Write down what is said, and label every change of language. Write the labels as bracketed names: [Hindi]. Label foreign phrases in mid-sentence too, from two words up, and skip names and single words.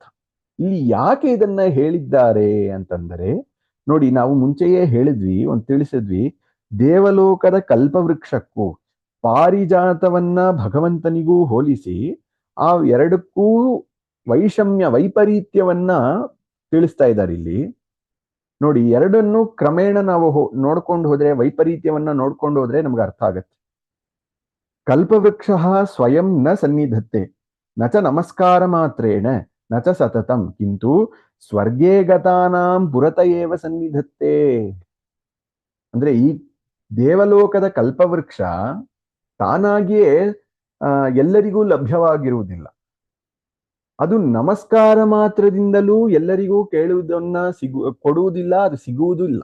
[Kannada] ಇಲ್ಲಿ ಯಾಕೆ ಇದನ್ನ ಹೇಳಿದ್ದಾರೆ ಅಂತಂದರೆ, ನೋಡಿ ನಾವು ಮುಂಚೆಯೇ ಹೇಳಿದ್ವಿ, ತಿಳಿಸಿದ್ವಿ, ದೇವಲೋಕದ ಕಲ್ಪವೃಕ್ಷಕ್ಕೂ ಪಾರಿಜಾತವನ್ನ ಭಗವಂತನಿಗೂ ಹೋಲಿಸಿ ಆ ಎರಡಕ್ಕೂ ವೈಪರೀತ್ಯವನ್ನ ತಿಳಿಸ್ತಾ ಇದ್ದಾರೆ ಇಲ್ಲಿ. ನೋಡಿ, ಎರಡನ್ನು ಕ್ರಮೇಣ ನಾವು ನೋಡ್ಕೊಂಡು ಹೋದ್ರೆ, ವೈಪರೀತ್ಯವನ್ನ ನೋಡ್ಕೊಂಡು ಹೋದ್ರೆ ನಮ್ಗೆ ಅರ್ಥ ಆಗತ್ತೆ. [Sanskrit] ಕಲ್ಪವೃಕ್ಷ ಸ್ವಯಂ ನ ಸನ್ನಿಧತ್ತೆ ನ ಚ ನಮಸ್ಕಾರ ಮಾತ್ರೇಣ ನ ಚ ಸತತಂ ಕಿಂತು ಸ್ವರ್ಗೇ ಗತಾನಾಂ ಪುರತ ಏವ ಸನ್ನಿಧತ್ತೆ. [Kannada] ಅಂದ್ರೆ ಈ ದೇವಲೋಕದ ಕಲ್ಪವೃಕ್ಷ ತಾನಾಗಿಯೇ ಎಲ್ಲರಿಗೂ ಲಭ್ಯವಾಗಿರುವುದಿಲ್ಲ. ಅದು ನಮಸ್ಕಾರ ಮಾತ್ರದಿಂದಲೂ ಎಲ್ಲರಿಗೂ ಕೇಳುವುದನ್ನ ಕೊಡುವುದಿಲ್ಲ, ಅದು ಸಿಗುವುದೂ ಇಲ್ಲ.